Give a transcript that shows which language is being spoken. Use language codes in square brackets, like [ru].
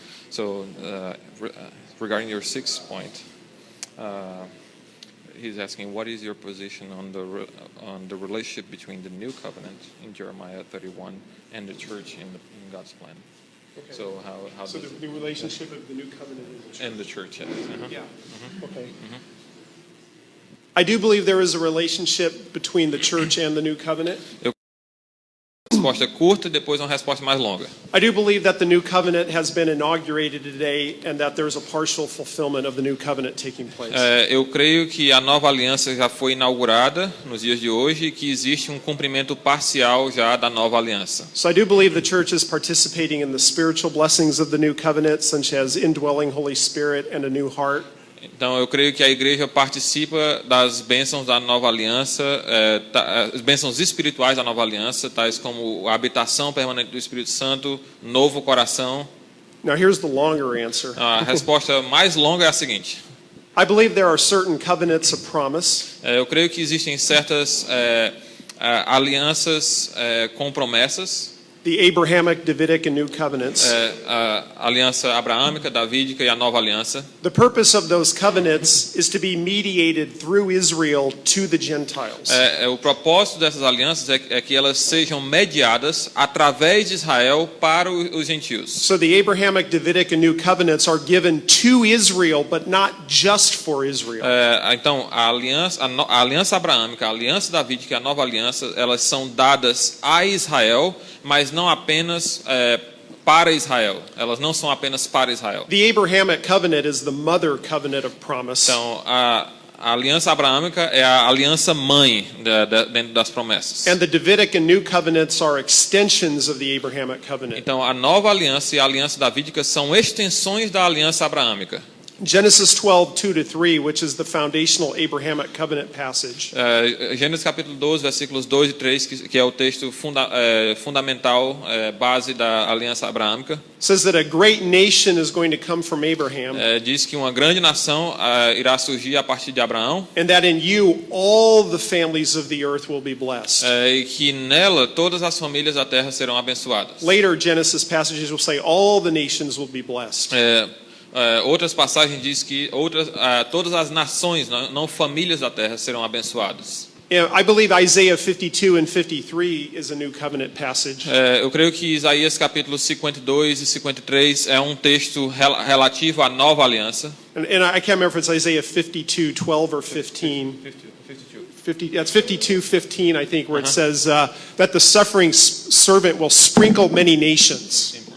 [en] So regarding your sixth point, he's asking what is your position on the relationship between the new covenant in Jeremiah 31 and the church in God's plan. Okay. So how So the relationship of the new covenant in the church? Yes. Yeah. Okay. I do believe there is a relationship between the church and the new covenant. [pt] Resposta curta e depois uma resposta mais longa. [en] I do believe that the new covenant has been inaugurated today and that there's a partial fulfillment of the new covenant taking place. [pt] Eu creio que a nova aliança já foi inaugurada nos dias de hoje e que existe um cumprimento parcial já da nova aliança. [en] So I do believe the church is participating in the spiritual blessings of the new covenant, such as indwelling Holy Spirit and a new heart. [pt] Então, eu creio que a igreja participa das bênçãos da nova aliança, as bênçãos espirituais da nova aliança, tais como a habitação permanente do Espírito Santo, novo coração. [en] Now here's the longer answer. [pt] A resposta mais longa é a seguinte. [en] I believe there are certain covenants of promise. [pt] Eu creio que existem certas alianças com promessas. [en] The Abrahamic, Davidic, and New Covenants. [pt] A aliança abraâmica, davídica e a nova aliança. [en] The purpose of those covenants is to be mediated through Israel to the Gentiles. [pt] O propósito dessas alianças é que elas sejam mediadas através de Israel para os gentios. [en] So the Abrahamic, Davidic, and New Covenants are given to Israel, but not just for Israel. [pt] Então, a aliança abraâmica, a aliança davídica e a nova aliança, elas são dadas a Israel, mas não apenas para Israel. Elas não são apenas para Israel. [en] The Abrahamic covenant is the mother covenant of promise. [pt] Então, a aliança abraâmica é a aliança mãe dentro das promessas. [en] And the Davidic and New covenants are extensions of the Abrahamic covenant. [pt] Então, a nova aliança e a aliança davídica são extensões da aliança abraâmica. [en] Genesis 12:2-3, which is the foundational Abrahamic covenant passage. [pt] Gênesis capítulo 12, versículos 2 e 3, que é o texto fundamental, base da aliança abraâmica. [en] Says that a great nation is going to come from Abraham, [pt] Diz que uma grande nação irá surgir a partir de Abraão, [en] and that in you all the families of the earth will be blessed. [pt] e que nela todas as famílias da terra serão abençoadas. [en] Later Genesis passages will say all the nations will be blessed. [pt] Outras passagens diz que todas as nações, não famílias da terra, serão abençoadas. [en] I believe Isaiah 52 and 53 is a new covenant passage. [pt] Eu creio que Isaías capítulo 52 e 53 é um texto relativo à nova aliança. [en] And I can't remember if it's Isaiah 52:12 or 15. 52:15, I think, where it says that the suffering servant will sprinkle many nations.